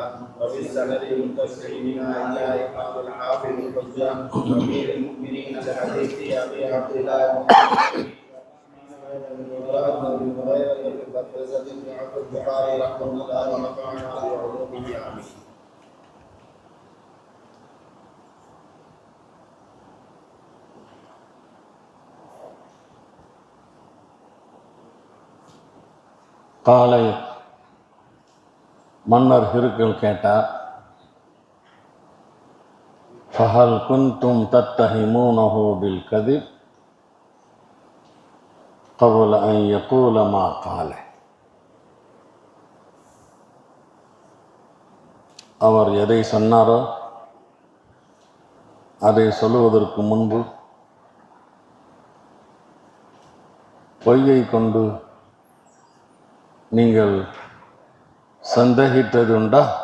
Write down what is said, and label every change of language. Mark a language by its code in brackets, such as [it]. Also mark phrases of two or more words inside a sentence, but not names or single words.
[ar] وفي السند المتصل بنا إلى إمام الحافظ الحجة أمير المؤمنين الحديث أبي عبد الله البخاري رحمه الله ونفعنا بعلومه آمين. [ta] காலை மன்னர் ஹிருக்கல் கேட்டார், [ar] فهل كنتم تتهمونه بالكذب قبل أن يقول ما قال. [ta] அவர் எதை சொன்னாரோ அதை சொல்லுவதற்கு முன்பு பொய்யை கொண்டு நீங்கள் சந்தேகித்ததுண்டா?